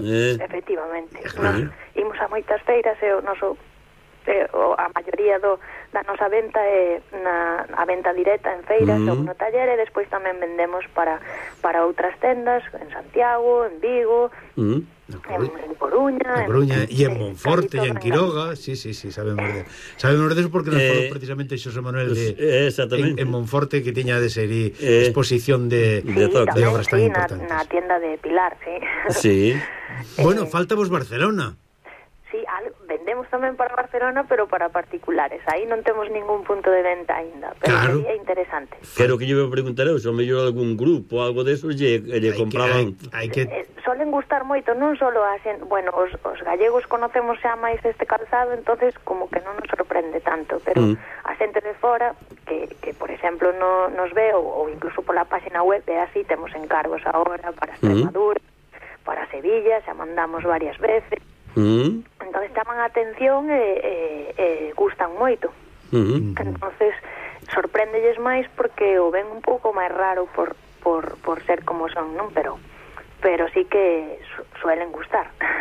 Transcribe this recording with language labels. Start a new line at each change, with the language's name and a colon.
Galician: Efectivamente. Imos a moitas feiras e o noso... a maioría da nosa venta é a venta directa en feiras ou no taller, e despois tamén vendemos para outras tendas en Santiago, en Vigo, En Coruña,
Spanish: y en Monforte, y en Quiroga, sí, sabemos de eso.
Galician: Sabemos de eso porque nos falou precisamente Xosé Manuel de, exactamente. En Monforte, que tiña de ser exposición de obras
Spanish: sí,
Galician: tan importantes. Na tienda de Pilar, sí.
Spanish: Sí.
Galician: Bueno, falta vos Barcelona. Sí, vendemos tamén para Barcelona, pero para particulares. Aí non temos ningún punto de venta ainda, pero claro. Sería interesante. Quero que lle preguntar eu, se o mellor algún grupo, algo de eso, lle compraban. Solen gustar moito, non solo a xente... Bueno, os gallegos conocemos xa máis este calzado, entonces como que non nos sorprende tanto, pero a xente de fora, que por exemplo no, nos ve, ou incluso pola página web, ve así, temos encargos agora para Extremadura, para Sevilla, xa mandamos varias veces... Entonces chaman a atención e gustan moito. Entonces sorpréndelles máis porque o ven un pouco máis raro por ser como son, non?
Spanish: Pero sí que suelen gustar.